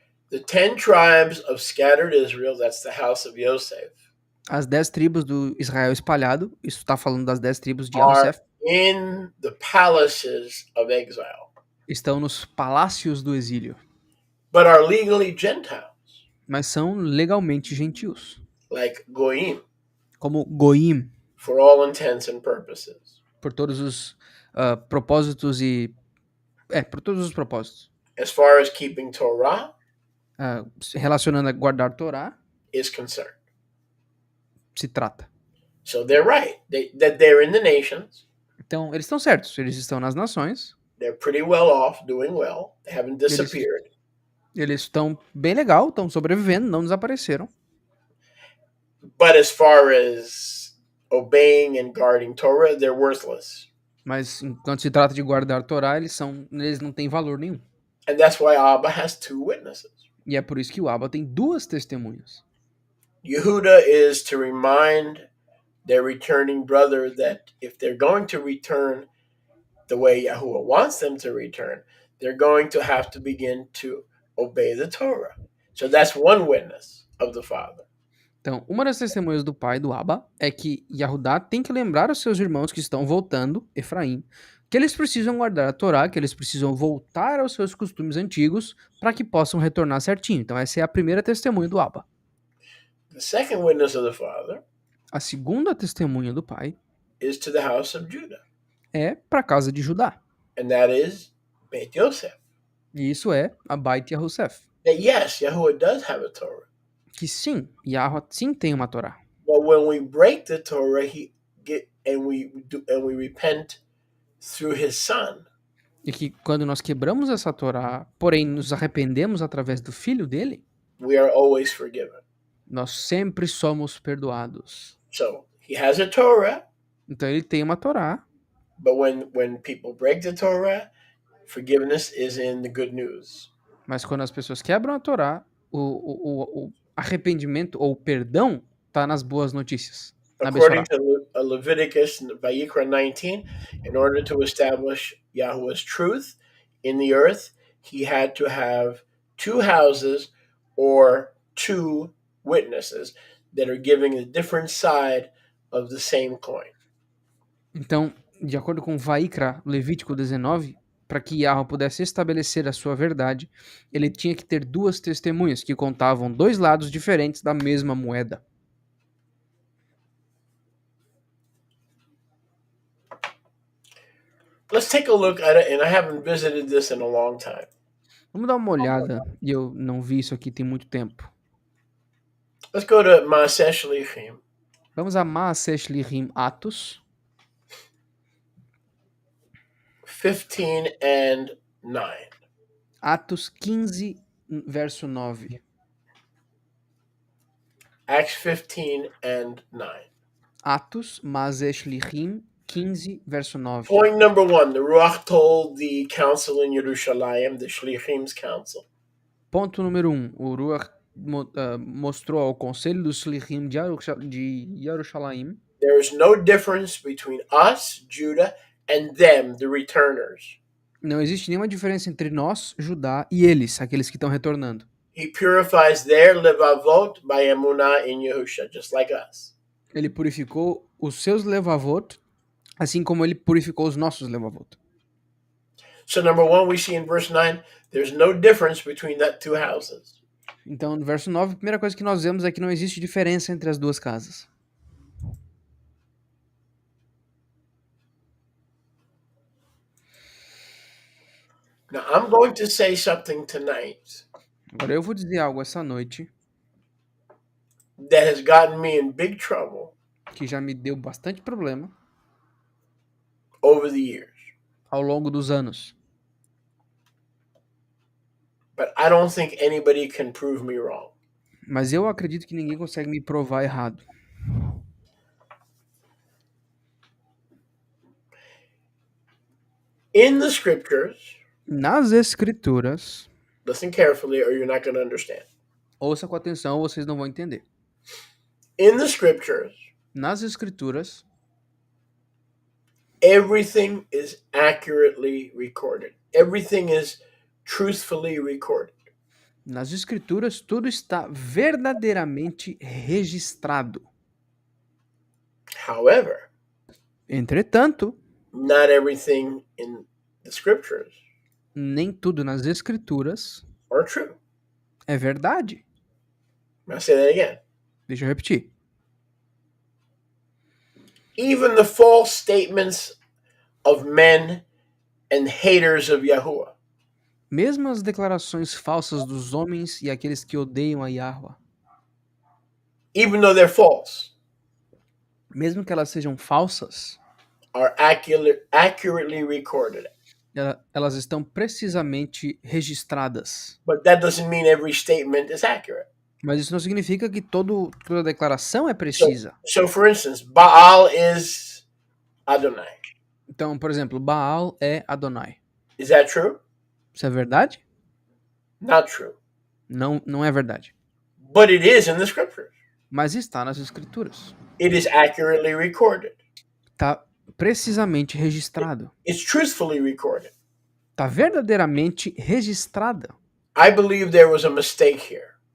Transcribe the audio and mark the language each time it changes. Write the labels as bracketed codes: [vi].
[en] The 10 tribes of scattered Israel, that's the house of Yosef, [pt] As 10 tribos do Israel espalhado, isso está falando das 10 tribos de [en] are [pt] Yahosef, [en] in the palaces of exile, [pt] estão nos palácios do exílio, [en] but are legally Gentiles, [pt] mas são legalmente gentios, [en] like Goyim, [pt] como Goim, [en] for all intents and purposes. [pt] por todos os propósitos e... por todos os propósitos. [en] As far as keeping Torah [pt] Relacionando a guardar Torá, [en] is concerned. [pt] se trata. [en] So they're right. That they're in the nations. [pt] Então, eles estão certos, eles estão nas nações, [en] They're pretty well off, doing well. They haven't [pt] eles, [en] disappeared. [pt] eles estão bem legal, estão sobrevivendo, não desapareceram. [en] But as far as obeying and guarding Torah, they're worthless. [pt] Mas enquanto se trata de guardar Torá, eles não têm valor nenhum. [en] And that's why Abba has two witnesses. [pt] E é por isso que o Abba tem duas testemunhas. [en] Yehuda is to remind their returning brother that if they're going to return the way Yahuwah wants them to return, they're going to have to begin to obey the Torah. So that's one witness of the Father. [pt] Então, uma das testemunhas do pai, do Abba, é que Yahudá tem que lembrar os seus irmãos que estão voltando, Efraim, que eles precisam guardar a Torá, que eles precisam voltar aos seus costumes antigos para que possam retornar certinho. Então, essa é a primeira testemunha do Abba. [en] The second witness of the Father [pt] A segunda testemunha do pai [en] is to the house of Judah, [pt] é para a casa de Judá. [en] and that is Beit Yosef. [pt] E isso é a Beit Yahosef. [en] That yes, Yahuwah does have a Torah. [pt] Que sim, Yahweh sim tem uma Torá. [en] But when we break the Torah, we repent through His Son, [pt] E que quando nós quebramos essa Torá, porém nos arrependemos através do Filho dele, [en] we are always forgiven. [pt] nós sempre somos perdoados. [en] So He has a Torah, [pt] Então ele tem uma Torá, [en] but when people break the Torah, forgiveness is in the good news. [pt] mas quando as pessoas quebram a Torá, o arrependimento ou perdão está nas boas notícias. Na [en] According [pt] Bechorá. [en] to Leviticus Vayikra 19, in order to establish Yahweh's truth in the earth, He had to have two houses or two witnesses that are giving a different side of the same coin. [pt] Então, de acordo com Vaikra, Levítico 19, para que Yahweh pudesse estabelecer a sua verdade, ele tinha que ter duas testemunhas que contavam dois lados diferentes da mesma moeda. [en] Let's take a look at it, and I haven't visited this in a long time. [pt] Vamos dar uma olhada, e eu não vi isso aqui tem muito tempo. [en] Let's go to Maaseh Shlichim, [pt] Vamos a Maaseh Shlichim Atos, [en] 15 and 9. [pt] Atos 15, verso 9. [en] Acts 15 and 9. [pt] Atos, Maaseh Shlichim 15, verso 9. [en] Point number 1, the Ruach told the council in Yerushalayim, the Shlichim's council, [pt] Ponto número 1. O Ruach mostrou ao conselho dos Shlichim de Yerushalayim [en] there is no difference between us, Judah, and them, the returners. [pt] não existe nenhuma diferença entre nós, Judá, e eles, aqueles que estão retornando. [en] He purifies their levavot by emunah in Yehusha, just like us. [pt] Ele purificou os seus levavot, assim como ele purificou os nossos levavot. [en] So number 1, we see in verse 9, there's no difference between that two houses. [pt] Então, no verso 9, a primeira coisa que nós vemos é que não existe diferença entre as duas casas. [en] Now, I'm going to say something tonight [pt] Agora eu vou dizer algo essa noite [en] that has gotten me in big trouble [pt] que já me deu bastante problema [en] over the years. [pt] ao longo dos anos. [en] But I don't think anybody can prove me wrong. [pt] Mas eu acredito que ninguém consegue me provar errado. [en] In the scriptures, [pt] Nas escrituras, [en] listen carefully or you're not going to understand. [pt] ouça com atenção ou vocês não vão entender. [en] In the scriptures, [pt] Nas escrituras, [en] everything is accurately recorded. Everything is truthfully recorded. [pt] Nas escrituras, tudo está verdadeiramente registrado. [en] However, [pt] Entretanto, [en] not everything in the scriptures [pt] nem tudo nas escrituras [en] are true. [pt] é verdade. [en] I'll say that again. [pt] Deixa eu repetir. [en] Even the false statements of men and haters of Yahuwah, [pt] Mesmo as declarações falsas dos homens e aqueles que odeiam a Yahweh, [en] even though they're false, [pt] mesmo que elas sejam falsas, [en] are accurately recorded. [pt] elas estão precisamente registradas. [en] But that doesn't mean every statement is accurate. [pt] Mas isso não significa que toda declaração é precisa. [en] So for instance, Baal is Adonai. [pt] Então, por exemplo, Baal é Adonai. [en] Is that true? [pt] Isso é verdade? [en] Not true. [pt] Não, não é verdade. [en] But it is in the scriptures. [pt] Mas está nas escrituras. [en] It is accurately recorded. [pt] Está precisamente registrado. [en] It's truthfully recorded. [pt] Está verdadeiramente registrada. [en] I believe there was a mistake here.